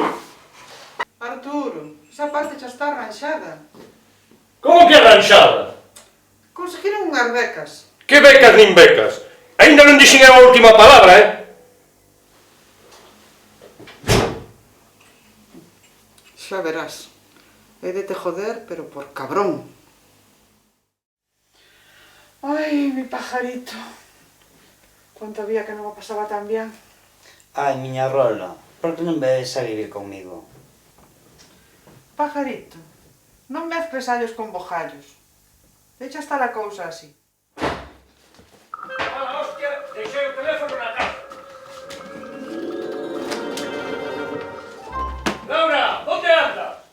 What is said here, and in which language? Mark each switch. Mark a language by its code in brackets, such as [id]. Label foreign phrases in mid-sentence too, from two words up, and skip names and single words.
[gl] Arturo, esa parte xa está arranxada. Como que arranxada? Conseguiron unhas becas. Que becas nin becas? Ainda non dixen a última palabra, Xa verás. [es] He de te joder, pero por cabrón. Ai, mi pajarito. Cuánto había que non me pasaba tan bien. Ai, [gl] miña rola, por que non ves a vivir comigo? Pajarito, non mezcles allos con bojallos. Deixa estar a cousa así. [es] ¡Hala, hostia! [gl] Deixei o teléfono na casa. Laura, onde anda?